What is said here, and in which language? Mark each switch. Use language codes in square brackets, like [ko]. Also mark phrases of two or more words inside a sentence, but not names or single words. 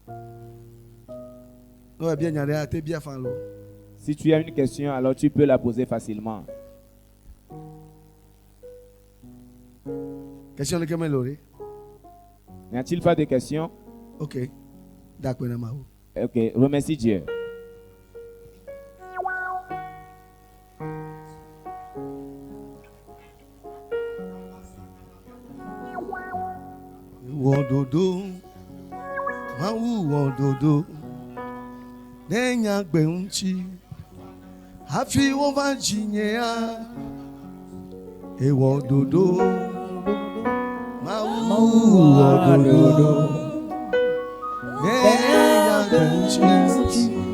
[fr] Si tu as une question, alors tu peux la poser facilement. N'y a-t-il pas de questions? Ok. Ok, remercie Dieu. [ee] Wododo, wododo, nenya gbeunchi, hafi wova jinyea, wododo, wododo, nenya gbeunchi,